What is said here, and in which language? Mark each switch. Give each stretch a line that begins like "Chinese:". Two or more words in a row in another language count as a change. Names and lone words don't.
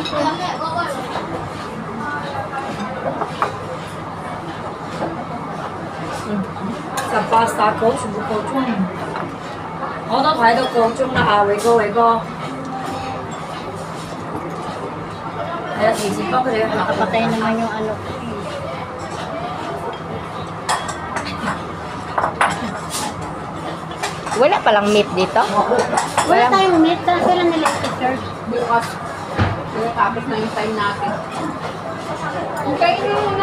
Cantonese: 18 個全部夠鐘，我都睇到夠鐘啦，偉哥，係啊，提前幫佢哋去
Filipino: Nakapatay naman yung ano. Wala palang meat dito? Wala tayong meat. Kailan nila i-serve? Bukas. Tapos na yung time natin. Hintayin nyo muna.